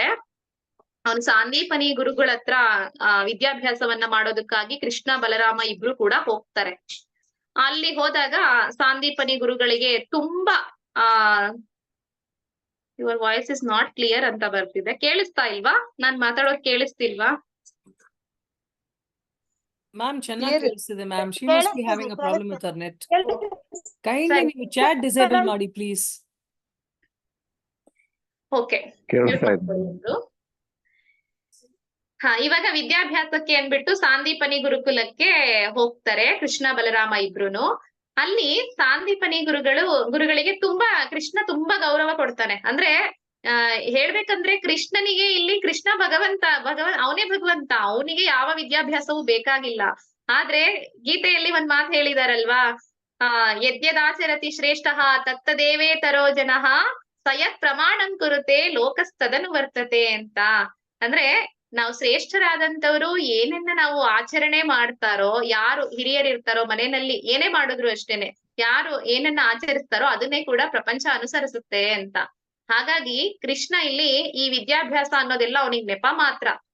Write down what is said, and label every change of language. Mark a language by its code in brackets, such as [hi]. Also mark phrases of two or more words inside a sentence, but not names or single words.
[kn] ಅವನು ಸಾಂದೀಪನಿ ಗುರುಗಳ ಹತ್ರ ವಿದ್ಯಾಭ್ಯಾಸವನ್ನ ಮಾಡೋದಕ್ಕಾಗಿ ಕೃಷ್ಣ ಬಲರಾಮ ಇಬ್ರು ಕೂಡ ಹೋಗ್ತಾರೆ. ಅಲ್ಲಿ ಹೋದಾಗ ಸಾಂದೀಪನಿ ಗುರುಗಳಿಗೆ ತುಂಬಾ [en] your voice is not clear [kn] ಅಂತ ಬರ್ತಿದೆ. ಕೇಳಿಸ್ತಾ ಇಲ್ವಾ? ನಾನ್ ಮಾತಾಡೋದು ಕೇಳಿಸ್ತಿಲ್ವಾ? ಮ್ಯಾಮ್ ಚೆನ್ನಾಗಿ ಕೇಳಿಸ್ತಿದೆ ಮ್ಯಾಮ್. [en] she must be having a problem with her net. kindly ನೀವು chat disable ಮಾಡಿ ಪ್ಲೀಸ್. [kn] ಓಕೆ, ಇವಾಗ ವಿದ್ಯಾಭ್ಯಾಸಕ್ಕೆ ಅಂದ್ಬಿಟ್ಟು ಸಾಂದೀಪನಿ ಗುರುಕುಲಕ್ಕೆ ಹೋಗ್ತಾರೆ ಕೃಷ್ಣ ಬಲರಾಮ ಇಬ್ರುನು. ಅಲ್ಲಿ ಸಾಂದೀಪನಿ ಗುರುಗಳಿಗೆ ಕೃಷ್ಣ ತುಂಬಾ ಗೌರವ ಕೊಡ್ತಾನೆ. ಅಂದ್ರೆ ಹೇಳ್ಬೇಕಂದ್ರೆ ಕೃಷ್ಣನಿಗೆ ಇಲ್ಲಿ ಕೃಷ್ಣ ಅವನೇ ಭಗವಂತ, ಅವನಿಗೆ ಯಾವ ವಿದ್ಯಾಭ್ಯಾಸವೂ ಬೇಕಾಗಿಲ್ಲ. ಆದ್ರೆ ಗೀತೆಯಲ್ಲಿ ಒಂದ್ ಮಾತು ಹೇಳಿದಾರಲ್ವಾ, ಯದ್ಯದಾಚರತಿ ಶ್ರೇಷ್ಠ ತತ್ತದೇವೇ ತರೋ ಜನಃ ಸಯತ್ ಪ್ರಮಾಣಂ ಕುರುತೆ ಲೋಕಸ್ತದನು ವರ್ತತೆ ಅಂತ. ಅಂದ್ರೆ ನಾವು ಶ್ರೇಷ್ಠರಾದಂತವ್ರು ಏನನ್ನ ನಾವು ಆಚರಣೆ ಮಾಡ್ತಾರೋ, ಯಾರು ಹಿರಿಯರಿರ್ತಾರೋ ಮನೆಯಲ್ಲಿ ಏನೇ ಮಾಡಿದ್ರು ಅಷ್ಟೇನೆ, ಯಾರು ಏನನ್ನ ಆಚರಿಸ್ತಾರೋ ಅದನ್ನೇ ಕೂಡ ಪ್ರಪಂಚ ಅನುಸರಿಸುತ್ತೆ ಅಂತ. ಹಾಗಾಗಿ ಕೃಷ್ಣ ಇಲ್ಲಿ ಈ ವಿದ್ಯಾಭ್ಯಾಸ ಅನ್ನೋದೆಲ್ಲ ಅವನಿಗೆ ನೆಪ ಮಾತ್ರ.